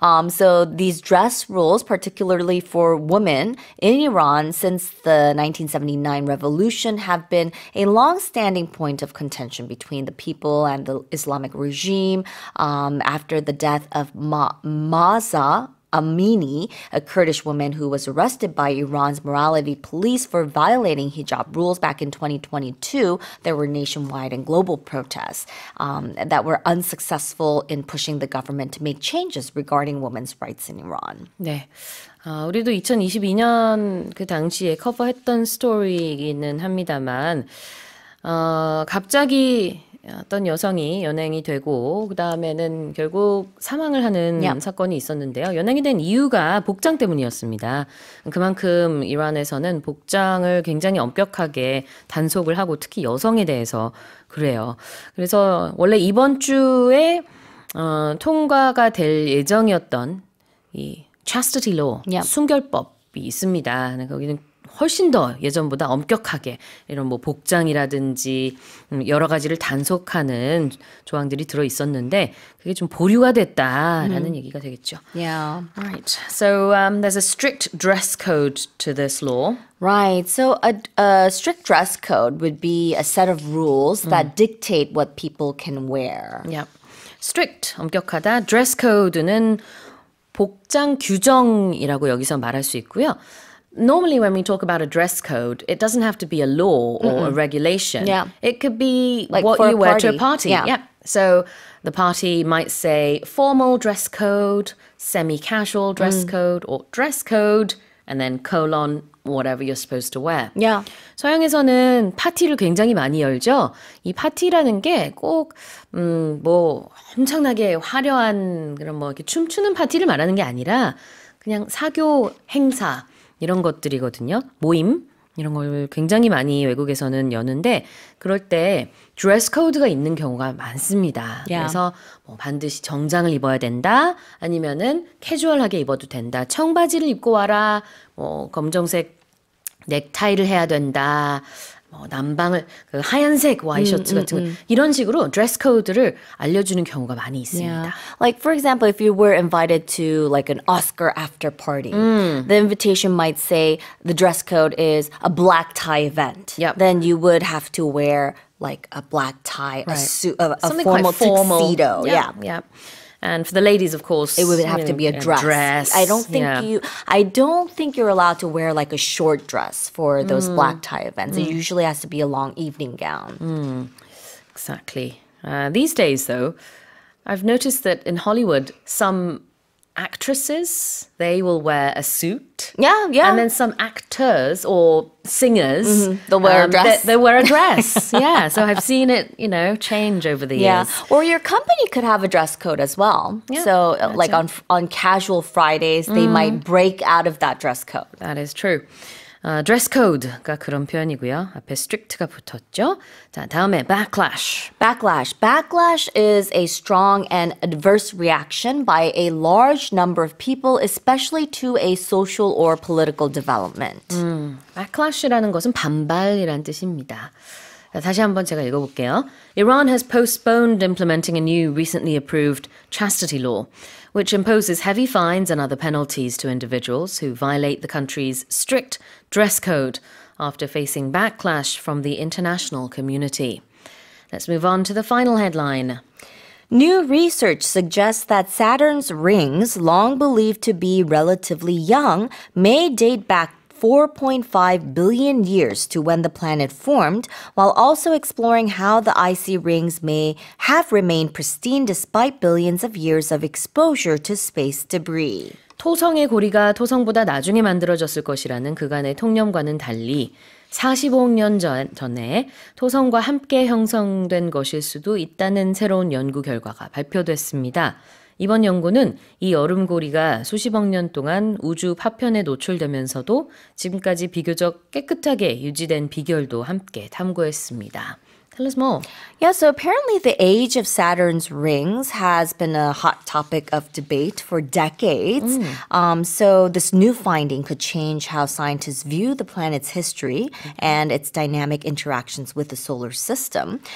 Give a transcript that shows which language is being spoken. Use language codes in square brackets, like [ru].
[en] So these dress rules, particularly for women in Iran since the 1979 revolution, have been a long-standing point of contention between the people and the Islamic regime after the death of Mahsa Amini, a Kurdish woman who was arrested by Iran's morality police for violating hijab rules back in 2022. There were nationwide and global protests that were unsuccessful in pushing the government to make changes regarding women's rights in Iran. [ko] 네. 우리도 2022년 그 당시에 커버했던 스토리이기는 합니다만, 갑자기 어떤 여성이 연행이 되고 그 다음에는 결국 사망을 하는 사건이 있었는데요. 연행이 된 이유가 복장 때문이었습니다. 그만큼 이란에서는 복장을 굉장히 엄격하게 단속을 하고 특히 여성에 대해서 그래요. 그래서 원래 이번 주에 통과가 될 예정이었던 이 chastity law, 순결법이 있습니다. 거기는 훨씬 더 예전보다 엄격하게 이런 뭐 복장이라든지 여러 가지를 단속하는 조항들이 들어 있었는데 그게 좀 보류가 됐다라는 얘기가 되겠죠. [en] Yeah. Right. So there's a strict dress code to this law. Right. So a strict dress code would be a set of rules that dictate what people can wear. Yeah. [ko] Strict, 엄격하다. Dress code는 복장 규정이라고 여기서 말할 수 있고요. [en] Normally when we talk about a dress code, it doesn't have to be a law or a regulation. Yeah. It could be Like what for you a wear to a party. party. Yeah. So the party might say formal dress code, semi-casual dress code, or dress code, and then colon, whatever you're supposed to wear. Yeah. [ko] 서양에서는 파티를 굉장히 많이 열죠. 이 파티라는 게 꼭, 뭐, 엄청나게 화려한 그런 뭐 이렇게 춤추는 파티를 말하는 게 아니라 그냥 사교 행사, 이런 것들이거든요. 모임 이런 걸 굉장히 많이 외국에서는 여는데 그럴 때 드레스 코드가 있는 경우가 많습니다. [en] Yeah. [ko] 그래서 뭐 반드시 정장을 입어야 된다. 아니면은 캐주얼하게 입어도 된다. 청바지를 입고 와라. 뭐 검정색 넥타이를 해야 된다. 뭐 남방을 그 하얀색 와이셔츠 같은 거 이런 식으로 드레스 코드를 알려주는 경우가 많이 있습니다. [en] Yeah. Like for example, if you were invited to like an Oscar after party, the invitation might say the dress code is a black tie event. Yep. Then you would have to wear like a black tie, a suit, a Something formal quite formal. tuxedo. Yeah. And for the ladies, of course, It would have to be a dress. I don't think you're allowed to wear like a short dress for those black tie events. It usually has to be a long evening gown. Exactly. These days, though, I've noticed that in Hollywood, some actresses, they will wear a suit. Yeah. And then some actors or singers, They'll wear a dress. They wear a dress. Yeah. So I've seen it, change over the years. Or your company could have a dress code as well. Yeah, So like on casual Fridays, they might break out of that dress code. That is true. [ko] dress code가 그런 표현이고요. 앞에 strict가 붙었죠. 자, 다음에 backlash. [en] Backlash is a strong and adverse reaction by a large number of people, especially to a social or political development. [ko] backlash라는 것은 반발이란 뜻입니다. 자, 다시 한번 제가 읽어볼게요. [en] Iran has postponed implementing a new recently approved chastity law, which imposes heavy fines and other penalties to individuals who violate the country's strict dress code after facing backlash from the international community. Let's move on to the final headline. New research suggests that Saturn's rings, long believed to be relatively young, may date back 4.5 billion years to when the planet formed, while also exploring how the icy rings may have remained pristine despite billions of years of exposure to space debris. [ko] 토성의 고리가 토성보다 나중에 만들어졌을 것이라는 그간의 통념과는 달리 45억 년 전에 토성과 함께 형성된 것일 수도 있다는 새로운 연구 결과가 발표됐습니다. 이번 연구는 이 얼음고리가 수십억 년 동안 우주 파편에 노출되면서도 지금까지 비교적 깨끗하게 유지된 비결도 함께 탐구했습니다. [en] Tell us more. Yeah, so apparently the age of Saturn's rings has been a hot topic of debate for decades. So this new finding could change how scientists view the planet's history and its dynamic interactions with the solar system.